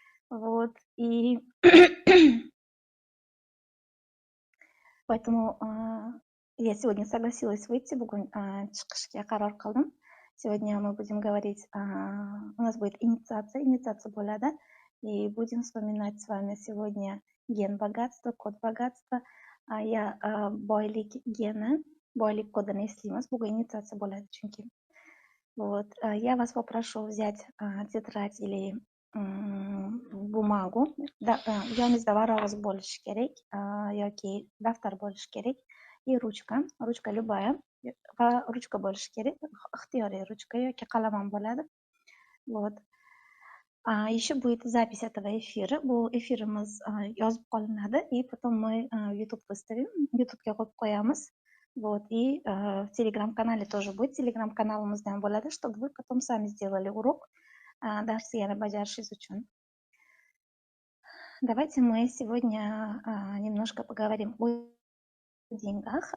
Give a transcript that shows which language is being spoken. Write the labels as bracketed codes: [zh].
[ru] Вот, и поэтому я сегодня согласилась выйти, [uz] bugun chiqishga qaror qildim. [ru] Сегодня мы будем говорить, у нас будет инициация bo'ladi, и будем вспоминать с вами сегодня ген богатства, код богатства. [uz] Я boylik geni, boylik kodini eslaymiz, bugun инициация bo'ladi chunki. [ru] Вот, я вас попрошу взять тетрадь или bumagу, [uz] yoningizda varog'ingiz bo'lishi kerak, yoki daftar bo'lishi kerak, [ru] и ruchka любая, [uz] va ruchka bo'lishi kerak, ixtiyoriy ruchka yoki qalam ham bo'ladi. [ru] Вот. Еще будет запись этого эфира. [uz] Bu efirimiz yozib qolinadi, [ru] и потом мы YouTube выставим, [uz] YouTube'ga qo'yib qo'yamiz. [ru] Вот, и в Telegram-канале тоже будет, [uz] Telegram-каналымizda ham bo'ladi, [ru] чтобы вы потом сами сделали урок, [uz] darsni yana bajarishingiz uchun. [ru] Давайте мы сегодня немножко поговорим о деньгах.